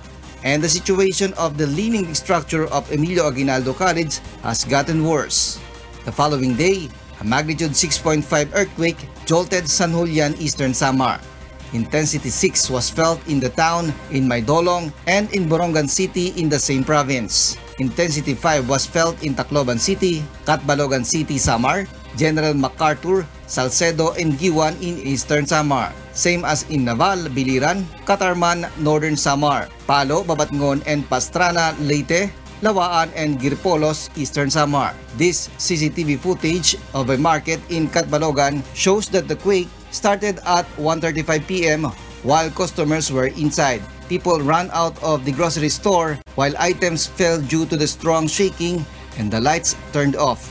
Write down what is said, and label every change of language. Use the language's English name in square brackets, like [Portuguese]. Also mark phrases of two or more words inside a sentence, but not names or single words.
[English] And the situation of the leaning structure of Emilio Aguinaldo College has gotten worse. The following day, a magnitude 6.5 earthquake jolted San Julian, Eastern Samar. Intensity 6 was felt in the town, in Maydolong, and in Borongan City in the same province. Intensity 5 was felt in Tacloban City, Catbalogan City, Samar, General MacArthur, Salcedo, and Giwan in Eastern Samar. Same as in Naval, Biliran, Catarman, Northern Samar, Palo, Babatngon, and Pastrana, Leyte, Lawaan, and Girpolos, Eastern Samar. This CCTV footage of a market in Catbalogan shows that the quake started at 1:35 p.m. while customers were inside. People ran out of the grocery store while items fell due to the strong shaking and the lights turned off.